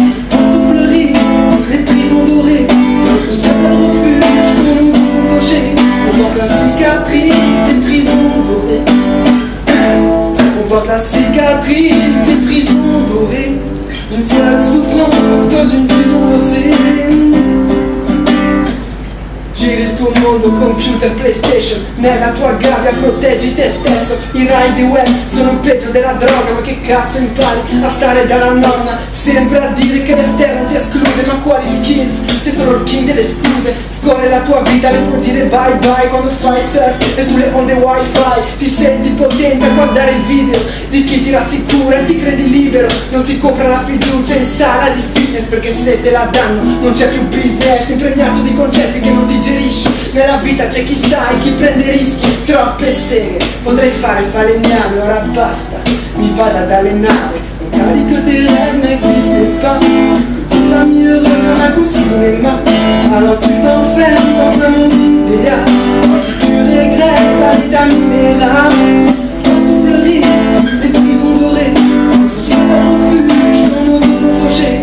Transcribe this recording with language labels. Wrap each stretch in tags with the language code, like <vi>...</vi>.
<fr>Tout fleurissent les prisons dorées. Notre seul refuge pour nous faucher. On porte la cicatrice des prisons dorées. On porte la cicatrice des prisons dorées, une seule souffrance cause une prison faussée.</fr> <it>Giri il tuo mondo, computer, PlayStation. Nella tua gabbia proteggi te stesso. I rai di web sono peggio della droga. Ma che cazzo impari a stare dalla nonna? Sempre a dire che l'esterno ti esclude. Ma quali skills? Sei solo il king delle scuse. Scorre la tua vita, le puoi dire bye bye quando fai surf e sulle onde wifi. Ti senti potente a guardare i video di chi ti rassicura e ti credi libero. Non si compra la fiducia in sala di fitness, perché se te la danno non c'è più business. Impregnato di concetti che non digerisci. Nella vita c'è chi sa e chi prende rischi. Troppe seghe, potrei fare falegname. Ora basta, mi vado ad allenare.</it> <fr>Magari que tes rêves n'existent pas, que ta famille heureuse en a qu'au cinéma. Alors tu t'enfermes dans un monde idéal, tu régresses à l'état minéral. Quand tout fleurisse, les prisons dorées, je sens un refuge dans nos vies fauchées.</fr>